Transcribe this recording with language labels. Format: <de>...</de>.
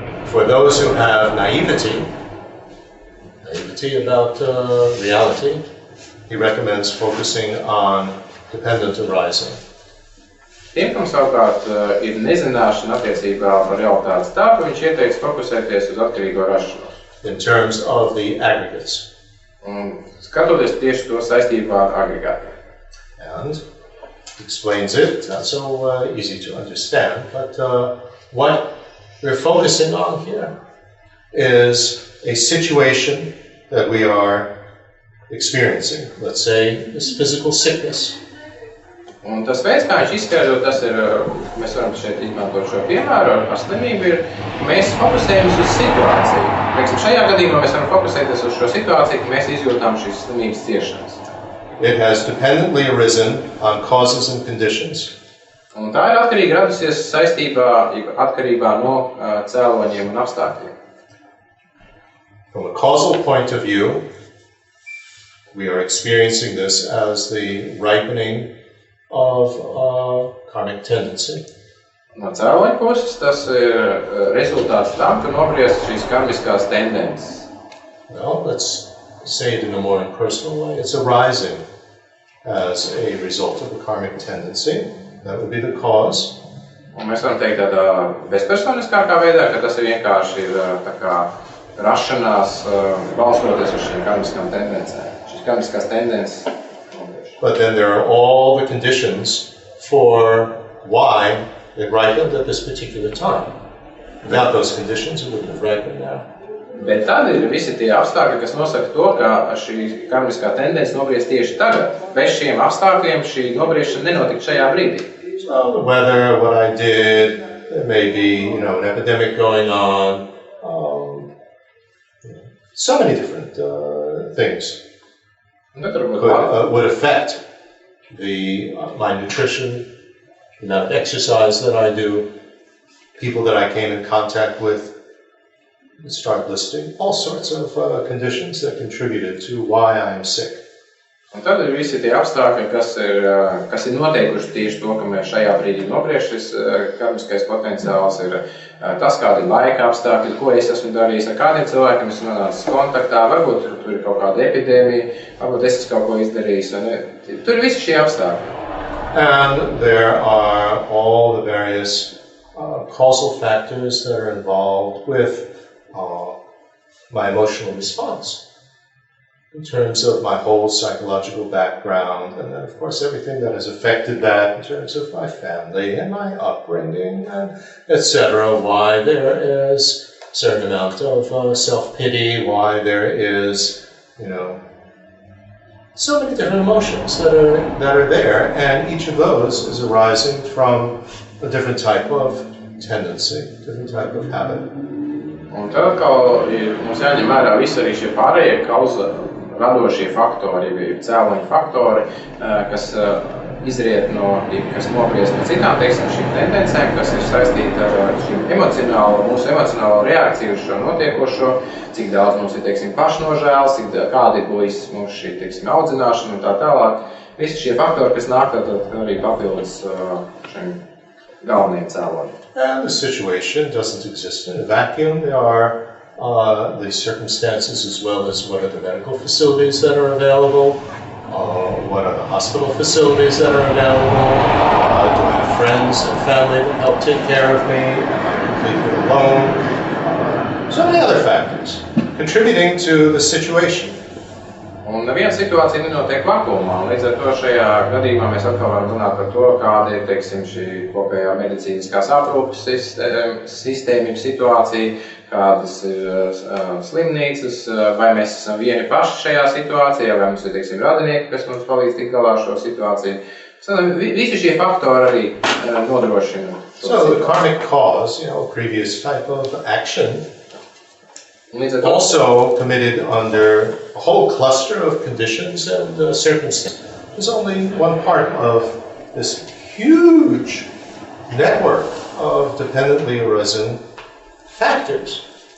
<en>For those who have naivety about reality, he recommends focusing on dependent arising.</en> <lv>Tiem, kam savukārt ir nezināšana attiecībā par realitātes tāpu, viņš ieteiks fokusēties uz atkarīgo rašanos.</lv> <en>In terms of the aggregates.</en> <lv>Un skatoties tieši to saistībā ar agregātiem.</lv> <en>And explains it, it's not so easy to understand, but what we're focusing on here is a situation that we are experiencing. Let's say this physical sickness.</en> <lv>Un tas veids, kā viņš izskaidro, tas ir, mēs varam šeit izmantot šo piemēru ar slimību, ir, ka mēs fokusējamies uz situāciju. Teiksim, šajā gadījumā mēs varam fokusēties uz šo situāciju, ka mēs izjūtām šīs slimības ciešanas.</lv> <en>It has dependently arisen on causes and conditions.</en> <lv>Un tā ir atkarīgi radusies atkarībā no cēloņiem un apstākļiem.</lv> <en>From a causal point of view, we are experiencing this as the ripening of karmic tendency.</en> <lv>No cēloņa puses tas ir rezultāts tam, ka nobriest šīs karmiskās tendences.</lv> <en>Well, let's say it in a more impersonal way. It's arising as a result of the karmic tendency. That would be the cause.</en> <lv>Un mēs varam teikt tādā bezpersoniskākā veidā, ka tas ir vienkārši tā kā rašanās balstoties uz šīm karmiskām tendencēm. Šīs karmiskās tendences.</lv> <en>But then there are all the conditions for why it ripened at this particular time. Without those conditions, it wouldn't have ripened now.</en> <lv>Bet tad ir visi tie apstākļi, kas nosaka to, ka šī karmiskā tendence nobriest tieši tagad. Bez šiem apstākļiem šī nobriešana nenotika šajā brīdī.</lv> <en>So the weather, what I did, there may be, an epidemic going on, so many different things. Would affect my nutrition, the amount of exercise that I do, people that I came in contact with, start listing all sorts of conditions that contributed to why I am sick.</en> <lv>Un tad ir visi tie apstākļi, kas ir noteikuši tieši to, ka mēs šajā brīdī nobrieš šis karmiskais potenciāls, ir tas, kādi laika apstākļi, ko es esmu darījis, ar kādiem cilvēkiem esmu nonācis kontaktā, varbūt tur ir kaut kāda epidēmija, varbūt es esmu kaut ko izdarījis. Tur ir visi šie apstākļi.</lv> <en>And there are all the various causal factors that are involved with my emotional response in terms of my whole psychological background, and then of course everything that has affected that in terms of my family and my upbringing, and etc. Why there is a certain amount of self-pity, why there is, so many different emotions that are there, and each of those is arising from a different type of tendency, different type of habit.</en> <lv>Un tad atkal mums jāņem vērā visi arī šie pārējie radošie faktori, cēloņu faktori, kas izriet kas nobriest no citām, šīm tendencēm, kas ir saistīti ar mūsu emocionālo reakciju uz šo notiekošo, cik daudz mums ir, pašnožēls, kāda ir bijis mums šī, audzināšana un tā tālāk. Visi šie faktori, kas nāk tad arī papildus šiem galvenajiem cēloņiem.</lv> <en>And the situation doesn't exist in a vacuum. There are the circumstances as well as what are the medical facilities that are available, what are the hospital facilities that are available, do I have friends and family that help take care of me, am I completely alone, so many other factors contributing to the situation.</en> <lv>Un neviena situācija nenotiek vakumā, līdz ar to šajā gadījumā mēs atkal varam runāt par to, kāda ir, šī kopējā medicīniskās aprūpes sistēma, situācija, kādas ir slimnīcas, vai mēs esam vieni paši šajā situācijā, vai mums ir, radinieki, kas mums palīdz tikt galā šo situāciju. Visi šie faktori arī nodrošina.</lv> <en>So the karmic cause, previous type of action, also committed under a whole cluster of conditions and circumstances, is only one part of this huge network of dependently arisen factors.</en>